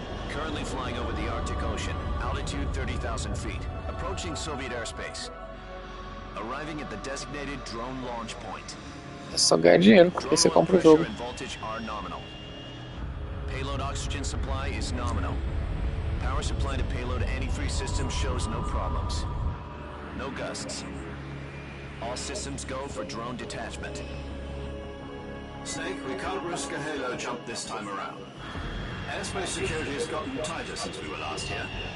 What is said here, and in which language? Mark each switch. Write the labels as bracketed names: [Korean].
[English] Currently flying over the Arctic Ocean, altitude 30,000 feet, approaching Soviet airspace. Arriving at the designated drone launch point. [Portuguese] É só ganhar dinheiro, porque você compra o jogo. [English] And voltage are nominal. Payload oxygen supply is nominal. Power supply to payload antifreeze system shows no problems. No gusts. All systems go for drone detachment. Snake, we can't risk a halo jump this time around. Airspace security has gotten tighter since we were last here.